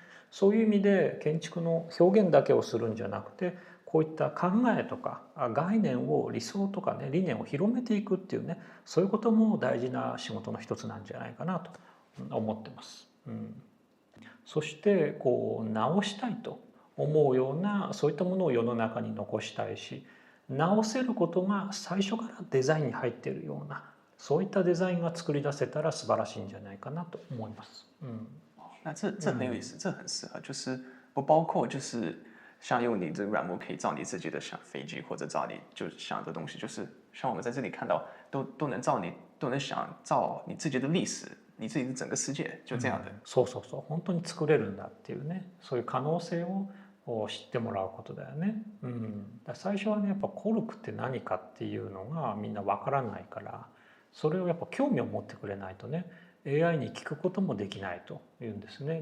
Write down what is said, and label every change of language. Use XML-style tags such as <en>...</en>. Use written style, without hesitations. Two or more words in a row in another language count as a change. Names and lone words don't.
<ja>そういう意味で建築の表現だけをするんじゃなくて、こういった考えとか概念を、理想とかね理念を広めていくっていうね、そういうことも大事な仕事の一つなんじゃないかなと思ってます。そしてこう直したいと思うような、そういったものを世の中に残したいし、直せることが最初からデザインに入っているような、そういったデザインが作り出せたら素晴らしいんじゃないかなと思います。</ja> <zh>那这很有意思，这很适合，就是不包括就是像用你这个软木可以造你自己的想飞机，或者造你就想的东西，就是像我们在这里看到，都能造你都能想造你自己的历史，你自己的整个世界，就这样的。</zh> <ja>そうそうそう、本当に作れるんだっていうね、そういう可能性を知ってもらうことだよね。最初はねやっぱコルクって何かっていうのがみんなわからないから、それをやっぱ興味を持ってくれないとね、AI に聞くこともできないというんですね。</ja>